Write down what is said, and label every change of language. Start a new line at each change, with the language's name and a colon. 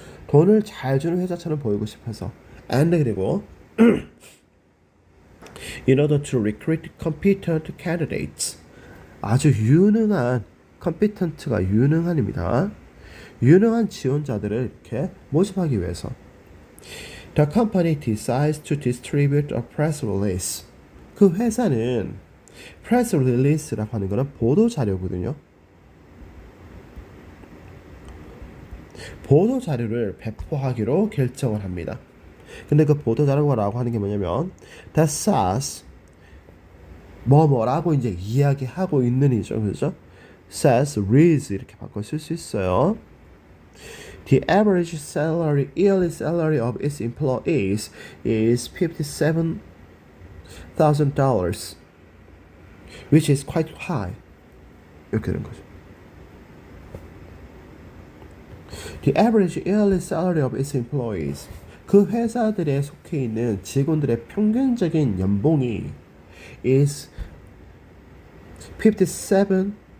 Korean: 돈을 잘 주는 회사처럼 보이고 싶어서 and 그리고
English: in order to recruit competent candidates.
Korean: 아주 유능한 competent가 유능한입니다. 유능한 지원자들을 이렇게 모집하기 위해서
English: The company decides to distribute a press release.
Korean: 그 회사는 press release라고 하는 거는 보도 자료거든요. 보도 자료를 배포하기로 결정을 합니다. 근데 그 보도 자료라고 하는 게 뭐냐면
English: that says
Korean: 뭐라고 이제 이야기하고 있는 이죠. 그죠? says reads 이렇게 바꿔 쓸 수 있어요.
English: The average salary, yearly salary of its employees is $57,000, which is quite high.
Korean: 이렇게 되는 거죠.
English: The average yearly salary of its employees.
Korean: 그 회사들에 속해 있는 직원들의 평균적인 연봉이
English: is $57,000.